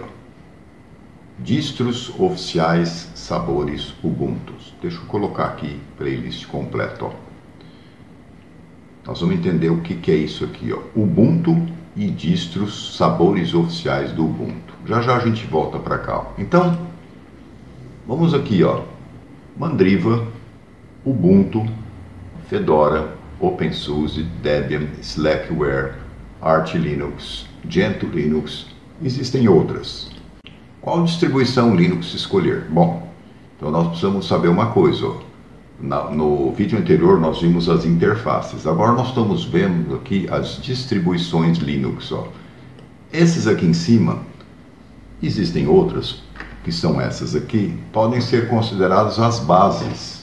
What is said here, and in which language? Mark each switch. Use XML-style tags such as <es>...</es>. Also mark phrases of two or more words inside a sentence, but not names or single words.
<pt>Distros oficiais sabores Ubuntu. Deixa eu colocar aqui playlist completa, ó. Nós vamos entender o que é isso aqui, ó. Ubuntu e distros sabores oficiais do Ubuntu. Já já a gente volta para cá, ó. Então, vamos aqui, ó. Mandriva, Ubuntu, Fedora, OpenSUSE, Debian, Slackware, Arch Linux, Gentoo Linux, existem outras. Qual distribuição Linux escolher? Bom, então nós precisamos saber uma coisa, ó. No vídeo anterior nós vimos as interfaces, agora nós estamos vendo aqui as distribuições Linux, ó. Esses aqui em cima, existem outras, que são essas aqui, podem ser consideradas as bases.</pt>